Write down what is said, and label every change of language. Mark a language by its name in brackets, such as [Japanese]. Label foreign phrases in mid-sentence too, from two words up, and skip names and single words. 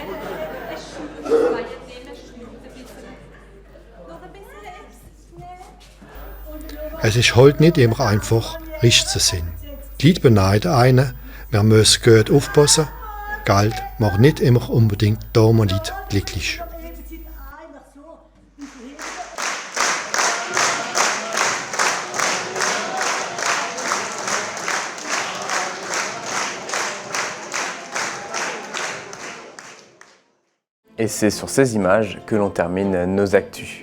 [German] Es ist halt nicht immer einfach, richtig zu sein. Die Leute beneiden einen, man muss gut aufpassen. Geld macht nicht immer unbedingt die armen Leute glücklich. [French] Et c'est sur ces images que l'on termine nos actus.